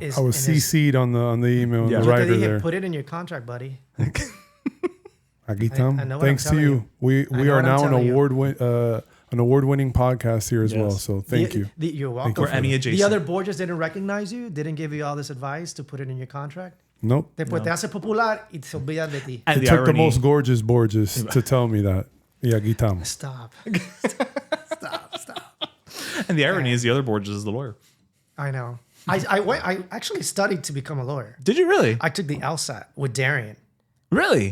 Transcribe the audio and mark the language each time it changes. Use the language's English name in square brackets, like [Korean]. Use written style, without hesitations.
[English] I was CC'd on the email, the writer there. Put it in your contract, buddy. [Spanish] Aquí estamos. [English] Thanks to you. We are now an award-winning podcast here as well. So thank you. You're welcome. We're Emmy adjacent. The other Borges didn't recognize you? Didn't give you all this advice to put it in your contract? Nope. [Spanish] Después te hace popular y se olvidan de ti. [English] It took the most gorgeous Borges to tell me that. [Spanish] Y aquí estamos. [English] Stop. Stop. And the irony is the other Borges is the lawyer. I know. I actually studied to become a lawyer. Did you really? I took the LSAT with Darian. Really?